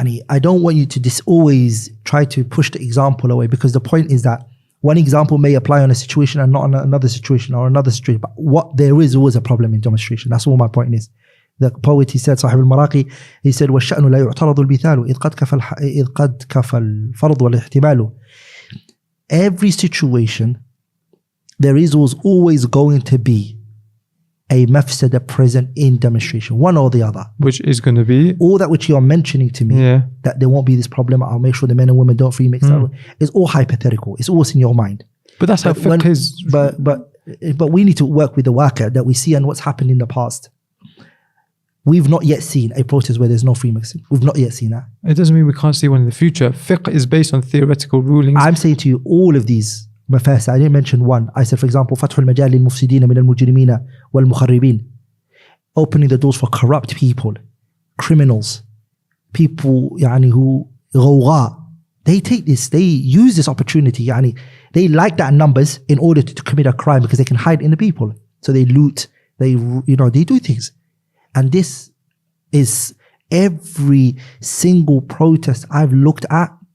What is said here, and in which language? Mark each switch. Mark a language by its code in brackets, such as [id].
[en] I don't want you to always try to push the example away, because the point is that one example may apply on a situation and not on another situation or another situation. But what there is always a problem in demonstration. That's what my point is. The poet, he said, [ar] Sahib al-Maraqi, he said, وَالشَّأْنُ لَا يُعْتَرَضُ الْبِثَالُ إِذْ قَدْ كَفَى الْفَرْضُ وَالْإِحْتِمَالُ. [en] Every situation, there is always going to be a mafsada present in demonstration, one or the other. Which is going to be? All that which you're mentioning to me, that there won't be this problem, I'll make sure the men and women don't free mix. It's all hypothetical. It's always in your mind. But that's how fiqh is. But we need to work with the waqi' that we see and what's happened in the past. We've not yet seen a protest where there's no free mixing. We've not yet seen that. It doesn't mean we can't see one in the future. Fiqh is based on theoretical rulings. I'm saying to you, all of these mafasid, I didn't mention one. I said, for example, [ar] فتح المجال للمفسدين من المجرمين والمخربين. [en] Opening the doors for corrupt people, criminals, people who غوغاء. They take this, they use this opportunity. They like that numbers in order to commit a crime because they can hide in the people. So they loot, they do things. And this is every single protest I've looked at.